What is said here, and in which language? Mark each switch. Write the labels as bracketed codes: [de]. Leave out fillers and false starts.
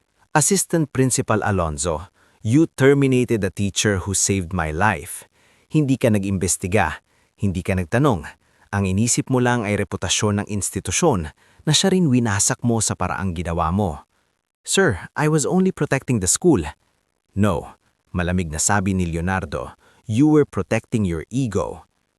[en] Assistant Principal Alonzo, you terminated the teacher who saved my life. [tl] Hindi ka nag-imbestiga, hindi ka nagtanong. Ang inisip mo lang ay reputasyon ng institusyon na siya rin winasak mo sa paraang ginawa mo. [en] Sir, I was only protecting the school. No, [tl] malamig na sabi ni Leonardo, [en] you were protecting your ego.